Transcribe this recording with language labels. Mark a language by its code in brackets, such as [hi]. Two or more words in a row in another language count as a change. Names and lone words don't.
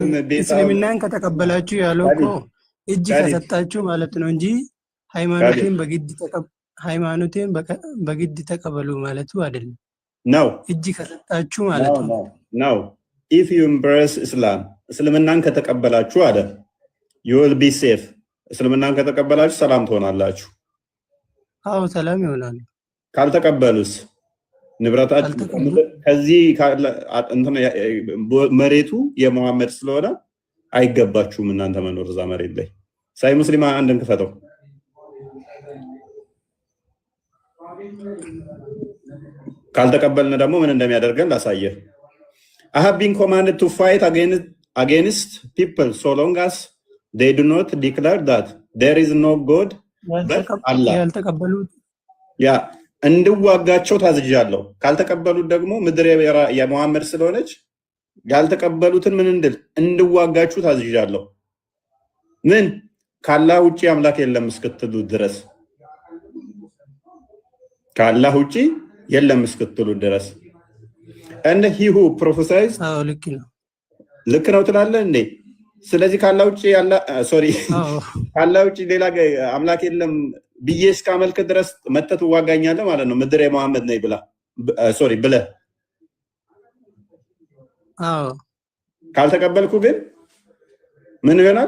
[am] እስልምናን ከተቀበላችሁ ያለው እኮ እጅ ከሰጣችሁ ማለት ነው እንጂ ሃይማኖቴን በግድ ተቀበሉ ማለቱ አይደለም። ነው እጅ ከሰጣችሁ ማለት ነው። ነው [en] if you embrace Islam [am] እስልምናን ከተቀበላችሁ አለ [en] you will be safe [am] እስልምናን ከተቀበላችሁ ሰላም ትሆናላችሁ። አዎ ሰላም ይሆናል። ካልተቀበሉስ ንብረታችሁ ከዚህ መሬቱ የሙሐመድ ስለሆነ አይገባችሁም እናንተ መኖር እዛ መሬት ላይ። ሳይ ሙስሊም አንድን ክፈተው። ካልተቀበልን ደግሞ ምን እንደሚያደርገን ላሳየህ። [en] I have been commanded to fight against people so long as they do not declare that there is no God but Allah. [am] ያ እንድዋጋቸው ታዝዣለሁ። ካልተቀበሉት ደግሞ ምድር የሙሐመድ ስለሆነች ያልተቀበሉትን ምን እንድዋጋችሁ ታዝዣለሁ። ምን ካላህ ውጪ አምላክ የለም እስክትሉ ድረስ ካላህ ውጪ የለም እስክትሉ ድረስ [en] and he who prophesies [am] ልክ ነው ትላለህ እንዴ? ስለዚህ ካላህ ውጪ ካላህ ውጪ ሌላ አምላክ የለም ብዬ እስካመልክ ድረስ መተት ዋጋኛለህ ማለት ነው። ምድር የሙሐመድ ነኝ ብለህ ካልተቀበልኩ ግን ምን ይሆናል?